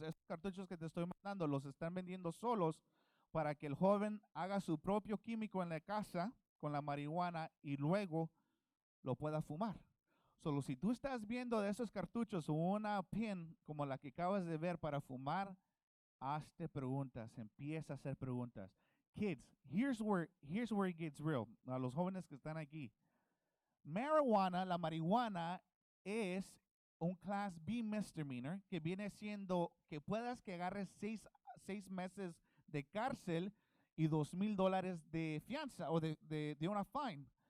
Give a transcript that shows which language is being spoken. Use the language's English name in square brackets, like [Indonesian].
[Spanish] Estos cartuchos que te estoy mandando los están vendiendo solos para que el joven haga su propio químico en la casa con la marihuana y luego lo pueda fumar. Solo si tú estás viendo de esos cartuchos una pin como la que acabas de ver para fumar, hazte preguntas, empieza a hacer preguntas. [English] Kids, here's where it gets real. [Spanish] A los jóvenes que están aquí. La marihuana es un Class B misdemeanor que viene siendo que puedas que agarres 6 meses de cárcel y $2,000 de fianza o de una fine.